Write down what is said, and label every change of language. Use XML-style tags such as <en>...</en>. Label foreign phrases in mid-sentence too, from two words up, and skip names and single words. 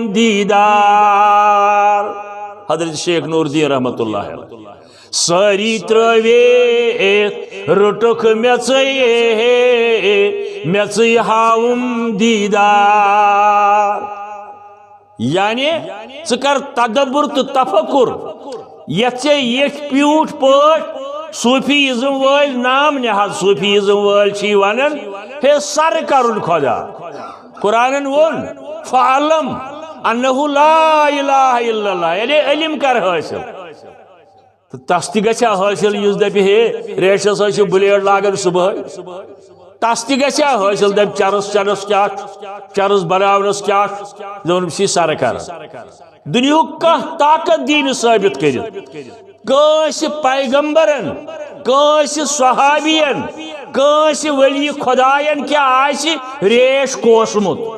<ks>دیٖدار حضرت شیخ نور الدین رحمۃ اللہ علیہ سٲری ترٲوِتھ روٚٹُکھ میژٕے میژٕے ہاوُم دیٖدار یعنی ژٕ کر تدبر تہٕ تفکر یتھ ژےٚ ییٚتھۍ پیوٗٹھ پٲٹھۍ صوفیزم وٲلۍ نام نہاد صوفیزم وٲلۍ چھِ ونان ہے سر کرُن خدا قرآنن ووٚن</ks> <ar>فعلم انہُ لا الہ الا اللہ</ar> <ks>یعنی علم کر حٲصِل تہٕ تس تہِ گژھِ حٲصِل یُس دپہِ ہے ریشس حظ چھِ بلیڈ لاگان صبحٲے تس تہِ گژھِ حٲصِل دپہِ چرس چرس کیاہ چرس بناونس کیاہ دپان بہٕ چھُے سر کران دُنیہُک کانٛہہ طاقت دی نہٕ ثٲبت کٔرِتھ کٲنٛسہِ پیغمبرن کٲنٛسہِ صحابین کٲنٛسہِ ولی خۄداین کیاہ آسہِ ریش کوسمُت</ks>